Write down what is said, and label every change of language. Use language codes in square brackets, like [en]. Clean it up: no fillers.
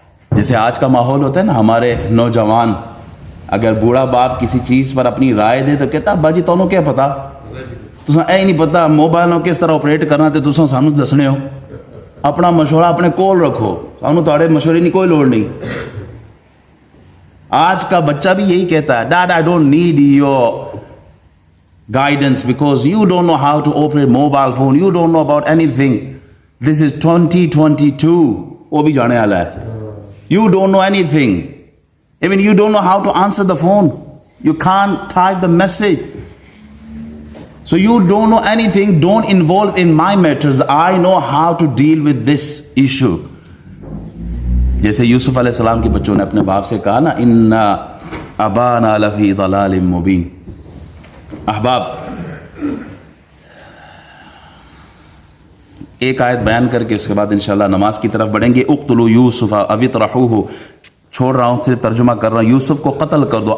[ur] جیسے آج کا ماحول ہوتا ہے نا، ہمارے نوجوان اگر بوڑھا باپ کسی چیز پر اپنی رائے دے تو کہتا [pa] باجی تونوں کیا پتا، تساں اے نہیں پتا موبائل کس طرح آپریٹ کرنا تے تساں سانو دسنے ہو، اپنا مشورہ اپنے کول رکھو، سانو تہاڈے مشورے کی کوئی لوڑ نہیں. [ur] آج کا بچہ بھی یہی کہتا ہے [en] Dad I don't need your guidance because you don't know how to operate mobile phone, you don't know about anything, this is 2022. [ur] وہ بھی جانے والا ہے. [en] You don't know anything, even you don't know how to answer the phone, you can't type the message, so you don't know anything. Don't involve in my matters, I know how to deal with this issue. [ur] جیسے یوسف علیہ السلام کے بچوں نے اپنے باپ سے کہا نا [ar] ان ابانا لفی ضلال مبین. [ur] احباب، ایک آیت بیان کر کے اس کے بعد انشاءاللہ نماز کی طرف بڑھیں گے. [ar] اقتلوا یوسف او اطرحوہ، [ur] چھوڑ رہا ہوں صرف ترجمہ کر رہا ہوں، یوسف کو قتل کر دو.